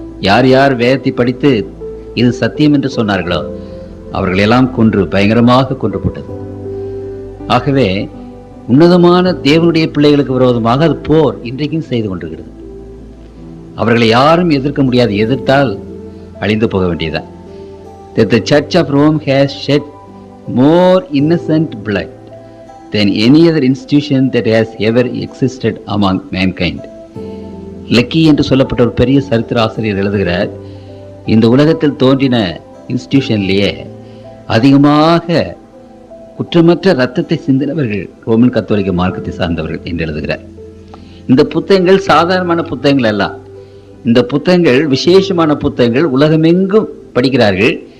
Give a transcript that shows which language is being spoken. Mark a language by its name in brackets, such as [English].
[Tamil] யார் யார் வேதத்தை படித்து இது சத்தியம் என்று சொன்னார்களோ அவர்களெல்லாம் கொன்று பயங்கரமாக கொன்றப்பட்டது. ஆகவே உன்னதமான தேவனுடைய பிள்ளைகளுக்கு விரோதமாக அது போர் இன்றைக்கும் செய்து கொண்டிருக்கிறது. அவர்களை யாரும் எதிர்க்க முடியாது, எதிர்த்தால் அழிந்து போக வேண்டியதுதான். [English] That the Church of Rome has shed more innocent blood than any other institution that has ever existed among mankind. [Tamil] Lucky என்று சொல்லப்பட்ட ஒரு பெரிய சரித்திர ஆசிரியர் எழுதுகிறார், இந்த உலகத்தில் தோன்றின இன்ஸ்டிடியூஷன்லேயே அதிகமாக குற்றமற்ற ரத்தத்தை சிந்தினவர்கள் ரோமன் கத்தோலிக்க மார்க்கத்தை சார்ந்தவர்கள் என்று எழுதுகிறார். இந்த புத்தகங்கள் சாதாரணமான புத்தகங்கள் அல்ல, இந்த புத்தகங்கள் விசேஷமான புத்தகங்கள், உலகமெங்கும் படிக்கிறார்கள்.